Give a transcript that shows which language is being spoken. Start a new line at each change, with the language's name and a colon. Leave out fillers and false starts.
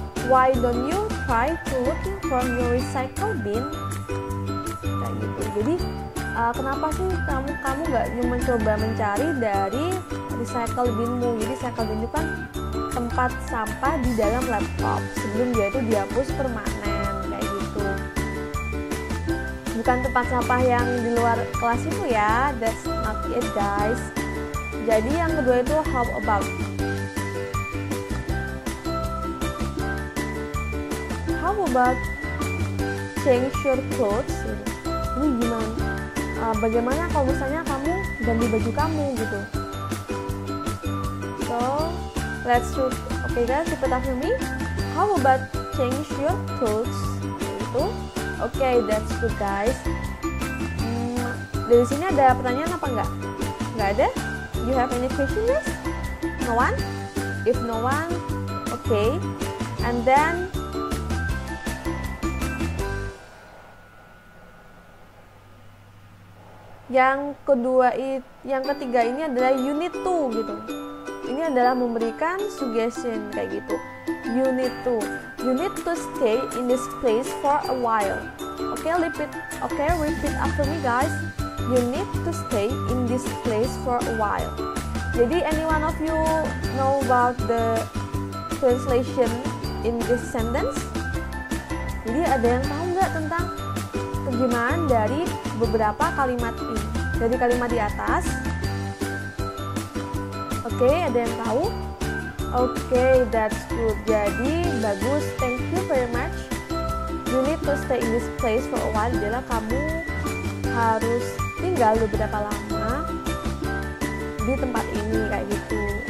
English: Why don't you try to looking from your recycle bin?
Indonesian: Kayak gitu. Jadi kenapa sih kamu nggak mencoba mencari dari recycle binmu? Jadi recycle bin itu kan tempat sampah di dalam laptop sebelum dia itu dihapus permanen kayak gitu. Bukan tempat sampah yang di luar kelas itu ya.
English: That's not it, guys.
Indonesian: Jadi yang kedua itu
English: how about change your clothes.
Indonesian: Ini gimana? Bagaimana kalau misalnya kamu ganti baju kamu gitu?
English: So let's do. Okay guys, repeat after me. How about change your clothes?
Indonesian: Itu.
English: Okay, that's good guys.
Indonesian: Dari sini ada pertanyaan apa enggak? Enggak ada?
English: You have any question guys? No one? If no one, okay. And then
Indonesian: yang ketiga ini adalah
English: you need to
Indonesian: gitu. Ini adalah memberikan suggestion kayak gitu.
English: You need to stay in this place for a while. Repeat after me guys. You need to stay in this place for a while. Jadi any one of you know about the translation in this sentence?
Indonesian: Jadi ada yang tahu nggak tentang terjemahan dari beberapa kalimat ini? Dari kalimat di atas. Oke, ada yang tahu? Oke,
English: that's good.
Indonesian: Jadi bagus,
English: thank you very much. You need to stay in this place for a while.
Indonesian: Adalah kamu harus tinggal beberapa lama di tempat ini kayak gitu.